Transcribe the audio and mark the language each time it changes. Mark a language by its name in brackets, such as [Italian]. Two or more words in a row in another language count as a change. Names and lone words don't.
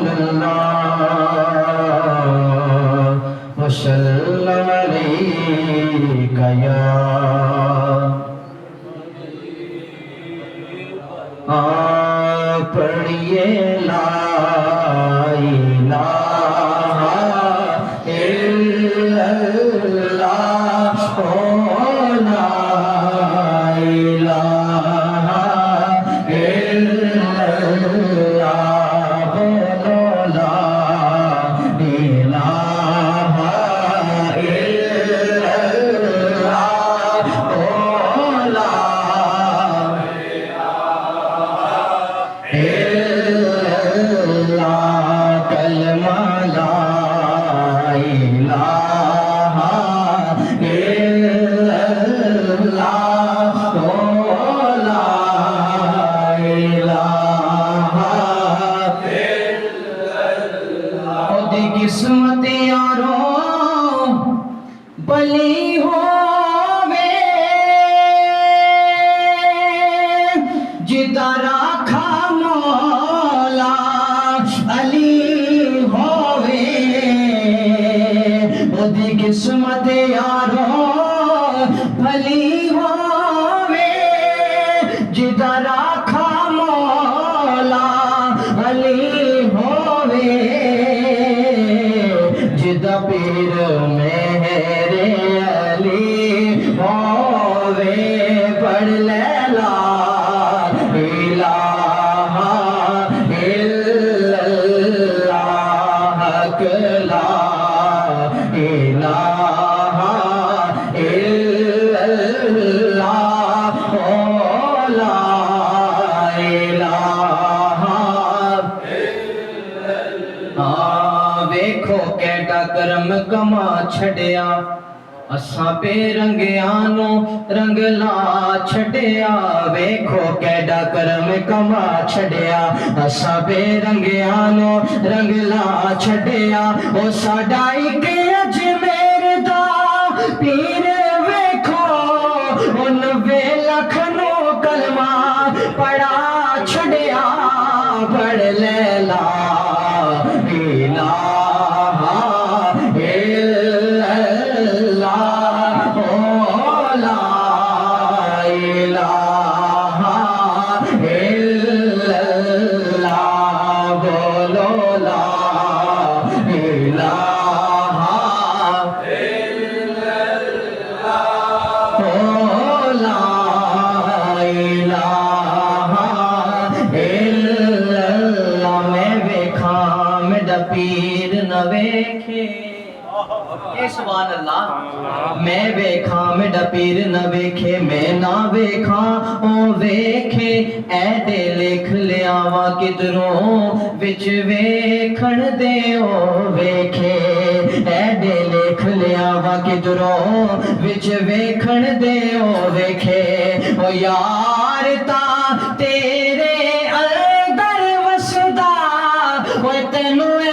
[Arabic] صلى الله عليك يا पढ़िए لا إله إلا الله او لا إله إلا الله बोलो لا إله إلا الله او لا كلمه لا إله إلا الله او لا إله إلا الله [Punjabi] اودی قسمت یارو بلی ہووے جیدا راکھا مولا علی ہووے اودی قسمت یارو بھلی ہووے جیدا راکھا مولا علی ہووے جیدا پیر میرے علی ہووے پڑھ لے [Arabic] لا إله إلا الله لا إله إلا الله او لا إله إلا الله [Punjabi] ویکھو کیہڑا کرم کما چھڈیا اساں پے رنگیانو رنگلا چھڈیا ویکھو کیہڑا کرم کما چھڈیا اساں پے رنگیانو رنگلا چھڈیا او ساڈا اک اجمیر دا پیر ویکھو او 90 لکھ نو کلمہ پڑھا چھڈیا پڑھ لے لا [Arabic] إله إلا الله او لا إله إلا الله बोलो لا إله إلا الله او لا إله إلا الله [Punjabi] میں ویکھا میرا پیر نہ ویکھے [Arabic] سبحان الله [Punjabi] میں ویکھا میرا پیر نہ ویکھے میں نہ ویکھا او ویکھے ایدے لکھ لیاوا کدھروں وچ ویکھݨ دے او ویکھے ایدے لکھ لیاوا کدھروں وچ ویکھݨ دے او ویکھے او یار تا تیرے اندر وسدا او تینوں